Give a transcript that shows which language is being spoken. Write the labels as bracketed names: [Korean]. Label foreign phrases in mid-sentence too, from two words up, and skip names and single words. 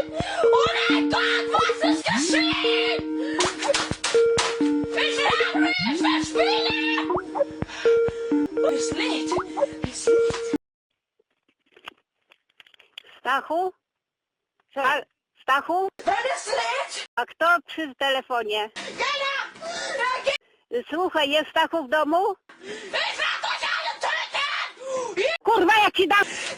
[German] Oh mein Gott, was ist geschehen? Ich will spielen! Es lädt! Es lädt! Stachu? Stachu? Wenn es lädt! [Polish] A kto przy telefonie? Gena! Słuchaj, jest Stachu w domu? [German] Ich werde euch alle töten! [Polish] Kurwa, jak ci dam...